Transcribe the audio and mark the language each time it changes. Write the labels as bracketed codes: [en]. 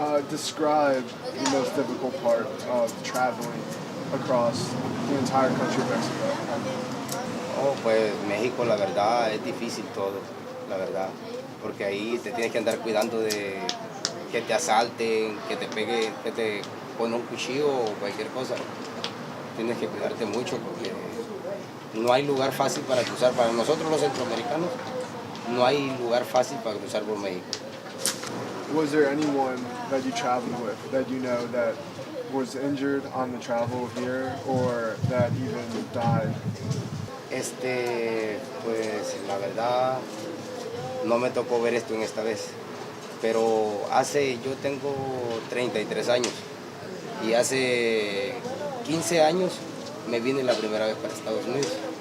[en] Describe the most difficult part of traveling across the entire country of Mexico. [es] Oh, pues México, la verdad, es difícil todo, la verdad. Porque ahí te tienes que andar cuidando de que te asalten, que te pegue, que te ponen un cuchillo o cualquier cosa. Tienes que cuidarte mucho porque no hay lugar fácil para cruzar. Para nosotros los centroamericanos, no hay lugar fácil para cruzar por México. [en] Was there anyone that you traveled with that you know that was injured on the travel here or that even died? [es] Pues la verdad, no me tocó ver esto en esta vez. Pero yo tengo 33 años y hace 15 años me vine la primera vez para Estados Unidos.